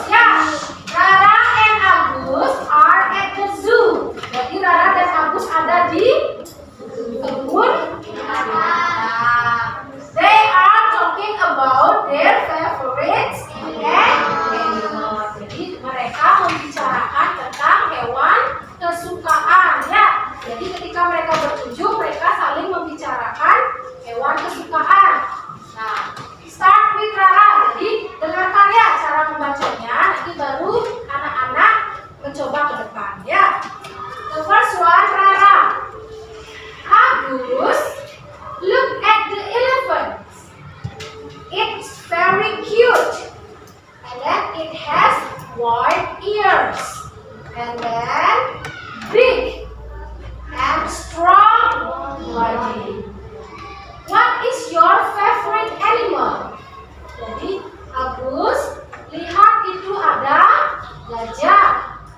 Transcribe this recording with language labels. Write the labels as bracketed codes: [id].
[en] Ya, Rara and Agus are at the zoo. [id] Jadi Rara dan Agus ada di kebun binatang. [en] They are talking about their favorites and animals. [id] Jadi mereka membicarakan tentang hewan kesukaan ya. Jadi ketika mereka berkunjung, mereka saling membicarakan hewan kesukaan. [en] Nah, start with Rara. [id] Jadi dengarkan ya cara membacanya. Nanti baru anak-anak mencoba ke depan ya. [en] The first one, Rara. Agus, look at the elephant. It's very cute. And then it has wide ears. And then big and strong body. What is your favorite animal? [id] Jadi Agus lihat itu ada gajah.